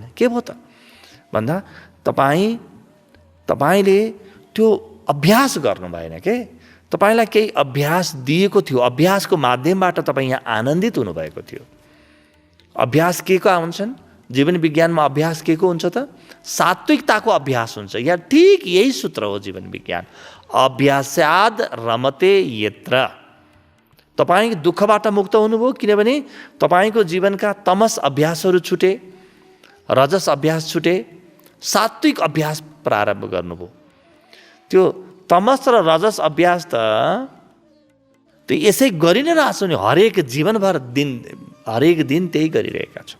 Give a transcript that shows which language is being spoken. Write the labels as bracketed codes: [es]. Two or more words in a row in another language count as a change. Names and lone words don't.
[ne] के भयो त भन्दा तपाईँले त्यो अभ्यास गर्नु भएन के? तपाईँलाई केही अभ्यास दिएको थियो, अभ्यासको माध्यमबाट तपाईँ यहाँ आनन्दित हुनुभएको थियो। अभ्यास के का हुन्छन्? जीवन विज्ञानमा अभ्यास के को हुन्छ त? सात्विकताको अभ्यास हुन्छ। यहाँ ठिक यही सूत्र हो जीवन विज्ञान। [sa] अभ्यास्याद रमते यत्र। [ne] तपाईँ दुःखबाट मुक्त हुनुभयो किनभने तपाईँको जीवनका तमस अभ्यासहरू छुटे, रजस अभ्यास छुटे, सात्विक अभ्यास प्रारम्भ गर्नुभयो। त्यो तमस र रजस अभ्यास त त्यो यसै गरि नै रहेछ नि, हरेक दिन त्यही गरिरहेका छौँ।